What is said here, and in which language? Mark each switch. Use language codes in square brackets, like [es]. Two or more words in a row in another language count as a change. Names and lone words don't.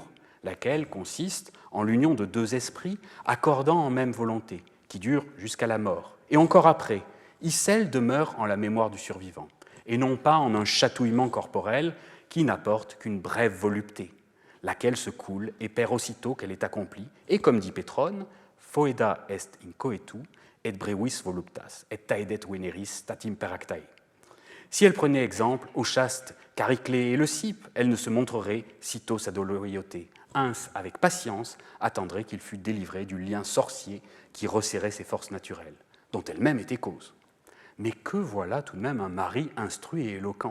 [fr] laquelle consiste en l'union de deux esprits accordant en même volonté, qui dure jusqu'à la mort, et encore après, celle demeure en la mémoire du survivant, et non pas en un chatouillement corporel qui n'apporte qu'une brève volupté, laquelle se coule et perd aussitôt qu'elle est accomplie, et comme dit Pétrone, [la] foeda est in coetu, et brevis voluptas, et taedet veneris statim peractae. [fr] Si elle prenait exemple au chaste Chariclée et le Cype, elle ne se montrerait sitôt sa loyauté. Ins, avec patience, attendrait qu'il fût délivré du lien sorcier qui resserrait ses forces naturelles, dont elle-même était cause. Mais que voilà tout de même un mari instruit et éloquent.